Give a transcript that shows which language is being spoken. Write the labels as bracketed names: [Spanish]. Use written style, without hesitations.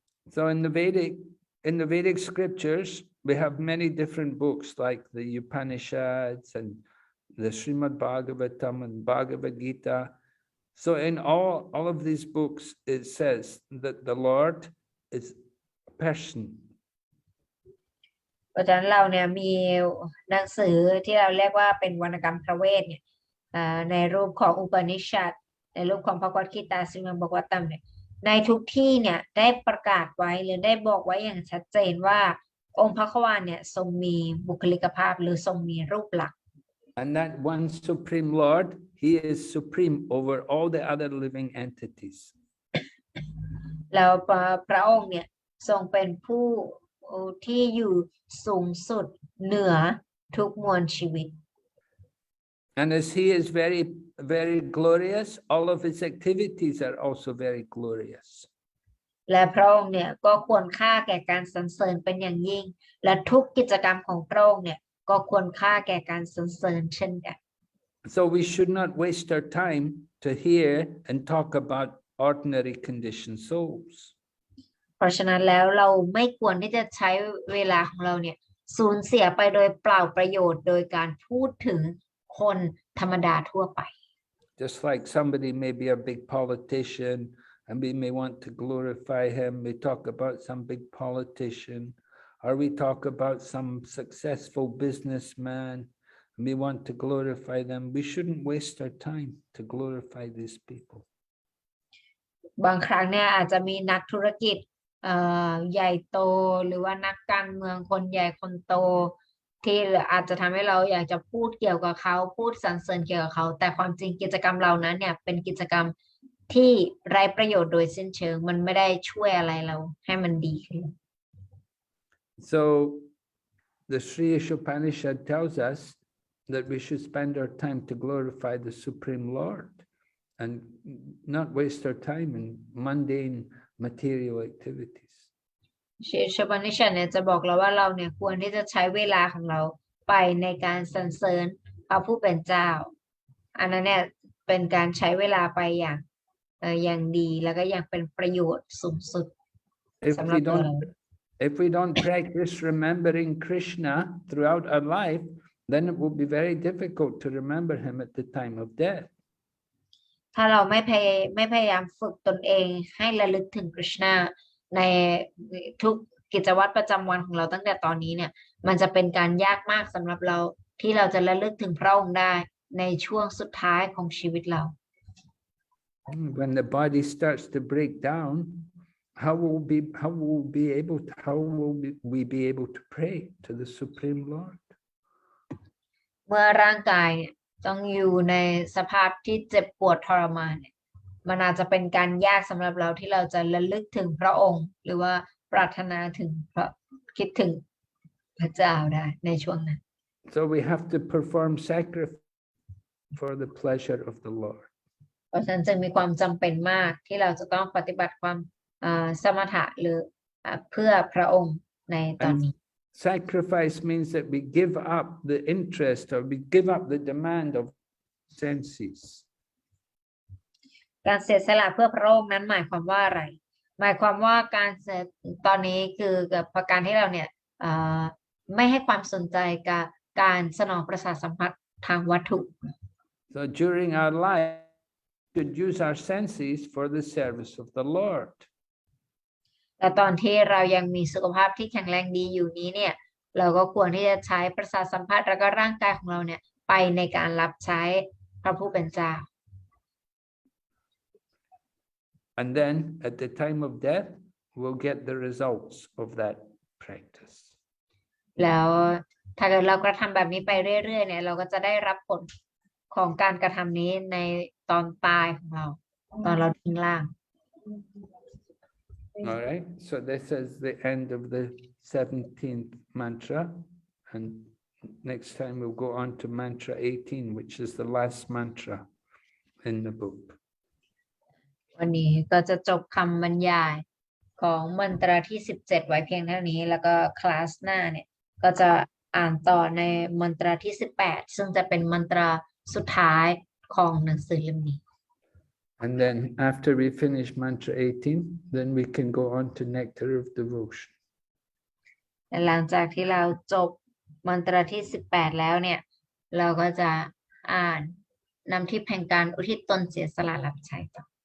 [English] So in the Vedic scriptures, we have many different books like the Upanishads and the Srimad Bhagavatam and Bhagavad Gita. So in all of these books, it says that the Lord is a person. [Thai] เพราะฉะนั้นเราเนี่ยมีหนังสือที่เราเรียกว่าเป็นวรรณกรรมพระเวทเนี่ยในรูปของอุปนิชัดในรูปของพระกัตถิตา Srimad Bhagavatam เนี่ยในทุกที่เนี่ยได้ประกาศไว้หรือได้บอกไว้อย่างชัดเจนว่าองค์พระขวานเนี่ยทรงมีบุคลิกภาพหรือทรงมีรูปลักษณ์ [English] And that one Supreme Lord, he is supreme over all the other living entities. [Thai] แล้วพระองค์เนี่ยทรงเป็นผู้ที่อยู่สูงสุดเหนือทุกมวลชีวิต [English] And as he is very, very glorious, all of his activities are also very glorious. [Thai] และพระองค์เนี่ยก็ควรค่าแก่การสรรเสริญเป็นอย่างยิ่งและทุกกิจกรรมของพระองค์เนี่ย ก็ควรค่าแก่การสรรเสริญเช่นกัน [English] So we should not waste our time to hear and talk about ordinary conditioned souls. [Thai] เพราะฉะนั้นแล้วเราไม่ควรที่จะใช้เวลาของเราเนี่ยสูญเสียไปโดยเปล่าประโยชน์โดยการพูดถึงคนธรรมดาทั่วไป [English] Just like somebody may be a big politician and we may want to glorify him, we talk about some big politician, or we talk about some successful businessman, and we want to glorify them. We shouldn't waste our time to glorify these people. [Thai] บางครั้งเนี่ยอาจจะมีนักธุรกิจใหญ่โตหรือว่านักการเมืองคนใหญ่คนโตที่อาจจะทำให้เราอยากจะพูดเกี่ยวกับเขาพูดสรรเสริญเกี่ยวกับเขาแต่ความจริงกิจกรรมเหล่านั้นเนี่ยเป็นกิจกรรมที่ไร้ประโยชน์โดยสิ้นเชิงมันไม่ได้ช่วยอะไรเราให้มันดีขึ้น [English] So the Sri Ishopanishad tells us that we should spend our time to glorify the Supreme Lord and not waste our time in mundane material activities. [Thai] ชบานิชันเนี่ยจะบอกเราว่าเราเนี่ยควรที่จะใช้เวลาของเราไปในการสรรเสริญพระผู้เป็นเจ้าอันนั้นเนี่ยเป็นการใช้เวลาไปอย่างดีแล้วก็อย่างเป็นประโยชน์สูงสุด [English] If we don't practice remembering Krishna throughout our life, then it will be very difficult to remember him at the time of death. [Thai] ถ้าเราไม่พยายามฝึกตนเองให้ระลึกถึงคริชนาในทุกกิจวัตรประจำวันของเราตั้งแต่ตอนนี้เนี่ยมันจะเป็นการยากมากสำหรับเราที่เราจะระลึกถึงพระองค์ได้ในช่วงสุดท้ายของชีวิตเรา [English] When the body starts to break down, how will we be able to pray to the Supreme Lord? [Thai] เมื่อร่างกายเนี่ยต้องอยู่ในสภาพที่เจ็บปวดทรมานเนี่ยมันอาจจะเป็นการยากสำหรับเราที่เราจะระลึกถึงพระองค์หรือว่าปรารถนาถึงคิดถึงพระเจ้าได้ในช่วงนั้น [English] So we have to perform sacrifice for the pleasure of the Lord. [Thai] เพราะฉะนั้นจึงมีความจำเป็นมากที่เราจะต้องปฏิบัติความสมถะหรือเพื่อพระองค์ในตอนนี้ [English] Sacrifice means that we give up the interest or we give up the demand of senses. [Thai] การเสียสละเพื่อพระองค์นั้นหมายความว่าอะไรหมายความว่าการตอนนี้คือกับการที่เราเนี่ยไม่ให้ความสนใจกับการสนองประสาทสัมผัสทางวัตถุ [English] So during our life, we should use our senses for the service of the Lord. [Thai] แต่ตอนที่เรายังมีสุขภาพที่แข็งแรงดีอยู่นี้เนี่ยเราก็ควรที่จะใช้ประสาทสัมผัสแล้วก็ร่างกายของเราเนี่ยไปในการรับใช้พระผู้เป็นเจ้า [English] And then at the time of death, we'll get the results of that practice. [Thai] แล้วถ้าเกิดเรากระทำแบบนี้ไปเรื่อยๆเนี่ยเราก็จะได้รับผลของการกระทำนี้ในตอนตายของเราตอนเราทิ้งร่าง [English] All right, so this is the end of the 17th mantra. And next time we'll go on to mantra 18, which is the last mantra in the book. [Thai] วันนี้ก็จะจบคำบรรยายของมันตราที่17ไว้เพียงเท่านี้แล้วก็คลาสหน้าเนี่ยก็จะอ่านต่อในมันตราที่18ซึ่งจะเป็นมันตราสุดท้ายของหนังสือเล่มนี้ [English] And then after we finish mantra 18, then we can go on to nectar of devotion. [Thai] หลังจากที่เราจบมันตราที่18แล้วเนี่ยเราก็จะอ่านนำทิพย์แห่งการอุทิศตนเสียสละรับใช้ต่อ